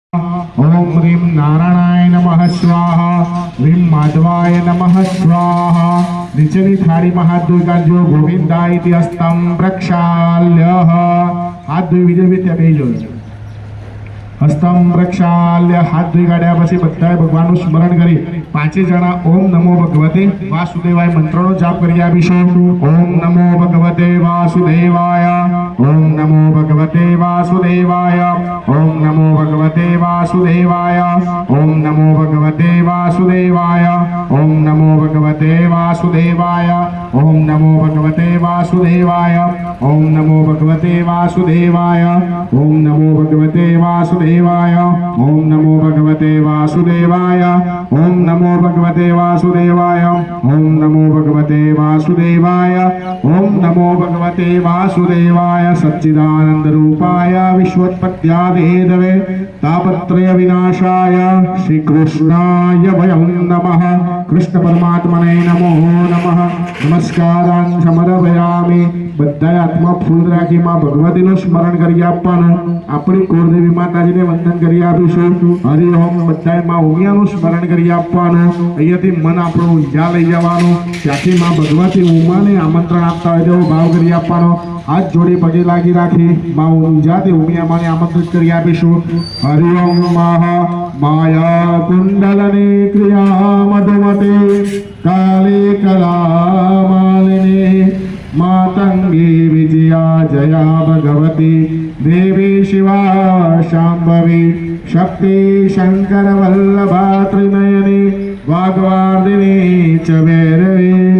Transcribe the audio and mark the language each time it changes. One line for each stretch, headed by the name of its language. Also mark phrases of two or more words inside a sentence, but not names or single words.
Sanskrit: ओम ह्रीं नारायणाय नमः स्वाहा, ह्रीं माधवाय नमः स्वाहा।
Gujarati: નીચેની થાળીમાં હાથ ધોઈ કાઢજો।
Sanskrit: ગોવિંદાય ઇતિ હસ્તં પ્રક્ષાલ્ય।
Gujarati: હાથ ધોઈ વિજય ત્યાં બેસજો।
Sanskrit: હસ્તમ પ્રક્ષાલ્ય
Gujarati: હાથ ધોઈ કાઢ્યા પછી બધાએ ભગવાનનું સ્મરણ કરી પાંચે જણા
Sanskrit: ઓમ નમો ભગવતે વાસુદેવાય
Gujarati: મંત્રનો જાપ કરી આપીશું।
Sanskrit: ઓમ નમો ભગવતે વાસુદેવાય, ઓમ નમો ભગવતે વાસુદેવાય, ઓમ નમો ભગવતે વાસુદેવાય, ઓમ નમો ભગવતે વાસુદેવાય, ઓમ નમો ભગવતે વાસુદેવાય, ઓમ નમો ભગવતે વાસુદેવાય, ઓમ નમો ભગવતે વાસુદેવાય, ઓમ નમો ભગવતે વાસુદેવાય, ओम नमो भगवते वासुदेवाय, ओम नमो भगवते वासुदेवाय, ओम नमो भगवते वासुदेवाय, ओम नमो भगवते वासुदेवाय। सच्चिदानंद रूपाय विश्वोत्पत्त्यादिहेतवे तापत्रय विनाशाय श्री कृष्णाय वयं नमः। कृष्ण परमात्मने नमो नमः। नमस्कारान् समर्पयामि।
Gujarati: બધાએ હાથમાં ફૂલ રાખી માં ભગવતીનું સ્મરણ કરી આપવાનું। આપણી કુળદેવી માતાજીને વંદન કરી આપીશું।
Sanskrit: हरि ओम।
Gujarati: બધાએ માં ઉમિયાનું સ્મરણ કરી આપવાનું। અહીંયાથી મન આપણું ઊંઝા લઈ જવાનું। ત્યાંથી માં ભગવતી ઉમાને આમંત્રણ આપતા હોય તેવો ભાવ કરી આપવાનો। હાથ જોડી પગે લાગી રાખી માં ઊંઝાથી ઉમિયા માને આમંત્રિત કરી આપીશું।
Sanskrit: हरि ओम। माया कुंडलनी क्रिया मधुमते काली कला मालिनी मातंगी विजया जया भगवती देवी शिवा शांभवी शक्ति शंकर वल्लभा त्रिनयनी वाग्वादिनी च भैरवी